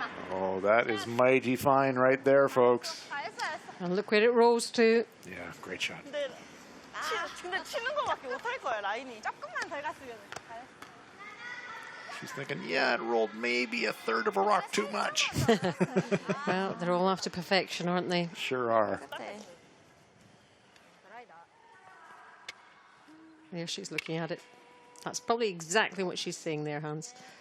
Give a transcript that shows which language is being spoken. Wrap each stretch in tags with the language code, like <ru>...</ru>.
<en>Oh, that is mighty fine right there, folks. and look where it rolls to. Yeah, great shot.</en> <ko>근데 치는 거밖에 못할 거야, 라인이. 조금만 덜 갔으면.</ko> <en>She's thinking, yeah, it rolled maybe a third of a rock too much. Well, they're all after perfection, aren't they? Sure are. There she's looking at it. That's probably exactly what she's saying there, Hans.</en>